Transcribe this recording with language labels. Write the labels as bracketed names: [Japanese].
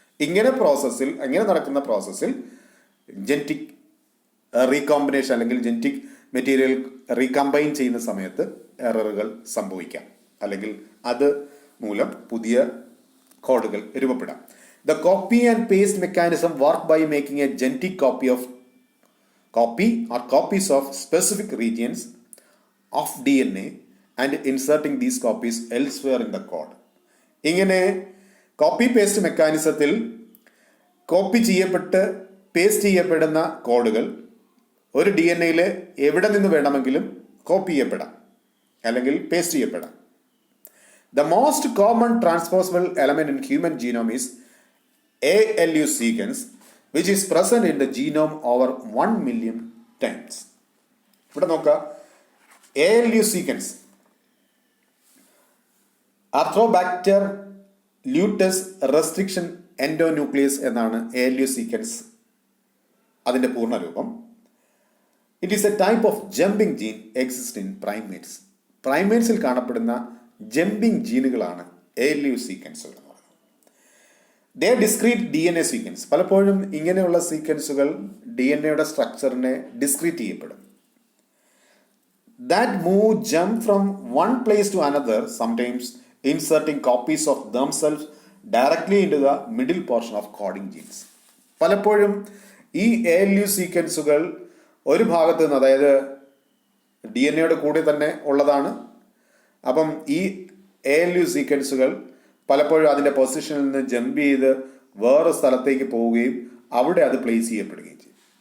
[Malayalam] ഇങ്ങനെ നടക്കുന്ന പ്രോസസ്സിൽ ജെനറ്റിക് റീകോമ്പിനേഷൻ അല്ലെങ്കിൽ ജെനറ്റിക് മെറ്റീരിയൽ റീകമ്പൈൻ ചെയ്യുന്ന സമയത്ത് എററുകൾ സംഭവിക്കാം, അല്ലെങ്കിൽ അത് മൂലം പുതിയ കോഡുകൾ രൂപപ്പെടാം. [English] The copy and paste mechanism work by making a genetic copy or copies of specific regions of DNA and inserting these copies elsewhere in the code. [Malayalam] ഇങ്ങനെ കോപ്പി പേസ്റ്റ് മെക്കാനിസത്തിൽ കോപ്പി ചെയ്യപ്പെട്ട് പേസ്റ്റ് ചെയ്യപ്പെടുന്ന കോഡുകൾ ഒരു DNA-യിൽ എവിടെ നിന്ന് വേണമെങ്കിലും കോപ്പി ചെയ്യപ്പെടാം അല്ലെങ്കിൽ paste ചെയ്യപ്പെടാം. [English] The most common transposable element in human genome is ALU sequence, which is present in the genome over 1 million times. [Malayalam] ഇവിടെ നോക്കുക, ALU sequence, Arthrobacter luteus restriction endonuclease എന്നാണ് ALU sequence അതിൻ്റെ പൂർണ്ണരൂപം. [English] It is a type of jumping gene exist in primates. [Malayalam] പ്രൈമേറ്റ്സിൽ കാണപ്പെടുന്ന jumping ജീനുകളാണ് ALU സീക്വൻസുകൾ എന്ന് പറയുന്നത്. [English] ദേ discrete DNA sequence. [Malayalam] പലപ്പോഴും ഇങ്ങനെയുള്ള സീക്വൻസുകൾ DNA-യുടെ സ്ട്രക്ചറിനെ ഡിസ്ക്രീറ്റ് ചെയ്യപ്പെടും. [English] That move jump from one place to another, sometimes inserting copies of themselves directly into the middle portion of coding genes. [Malayalam] പലപ്പോഴും ഈ ALU സീക്വൻസുകൾ ഒരു ഭാഗത്ത് നിന്ന്, അതായത് DNA-യുടെ കൂടെ തന്നെ ഉള്ളതാണ്. അപ്പം ഈ ALU സീക്വൻസുകൾ പലപ്പോഴും അതിൻ്റെ പൊസിഷനിൽ നിന്ന് ജമ്പ് ചെയ്ത് വേറെ സ്ഥലത്തേക്ക് പോവുകയും അവിടെ അത് പ്ലേസ് ചെയ്യപ്പെടുകയും ചെയ്യും.